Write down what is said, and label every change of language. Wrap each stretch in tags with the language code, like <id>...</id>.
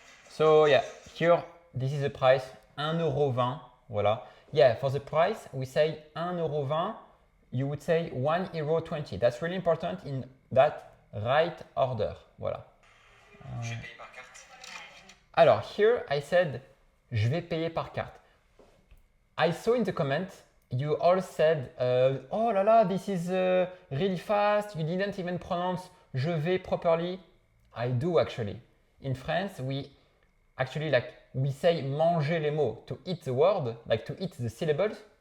<en>So yeah, here this is the price, 1,20 €, voilà. Yeah, for the price we say 1,20 €, you would say 1,20 €. That's really important in that right order, voilà.</en> <fr>Je vais payer par carte. Alors,</fr> <en>here I said,</en> <fr>je vais payer par carte.</fr> <en>I saw in the comment, you all said,</en> <fr>oh là là,</fr> <en>this is really fast, you didn't even pronounce</en> <fr>je vais</fr> <en>properly. I do actually. In France, we actually like, we say</en> <fr>manger les mots,</fr> <en>to eat the word, like to eat the syllables.</en>